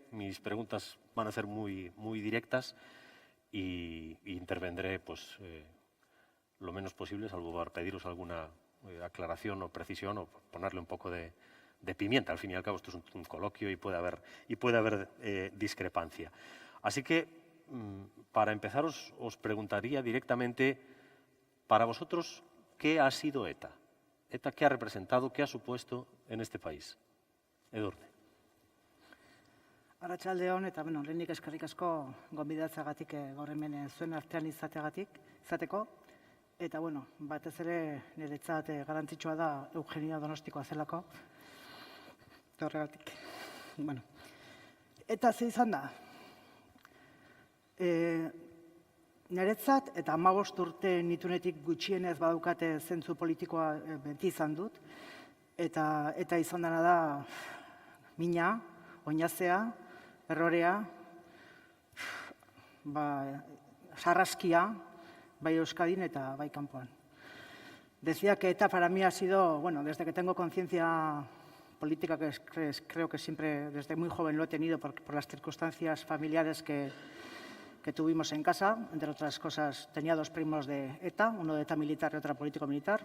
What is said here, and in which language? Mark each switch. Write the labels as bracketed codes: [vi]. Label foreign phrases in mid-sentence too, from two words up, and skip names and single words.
[es] Mis preguntas van a ser muy directas y intervendré pues, lo menos posible, salvo para pediros alguna aclaración o precisión o ponerle un poco de pimienta. Al fin y al cabo esto es un coloquio y puede haber discrepancia. Así que, para empezar, os preguntaría directamente, para vosotros, ¿qué ha sido ETA? ¿ETA qué ha representado, qué ha supuesto en este país? Edurne. [eu] Arratsalde on, eta lehenik eskerrik asko gonbidatzeagatik gaur hemen zuen artean izateko. Eta, batez ere niretzat garrantzitsua da Eugenia Donostikoa zelako. Eta horregatik. Eta ze izan da? Niretzat, eta 15 urte nitunetik gutxienez badukate zentzu politikoa beti izan dut. Eta izan dena da mina, oinazea, errorea, sarraskia, bai Euskadin eta bai kanpoan. [es] Decía que ETA para mí ha sido, desde que tengo conciencia política, que creo que siempre desde muy joven lo he tenido por las circunstancias familiares que tuvimos en casa. Entre otras cosas, tenía 2 primos de ETA, uno de ETA militar y otro político-militar.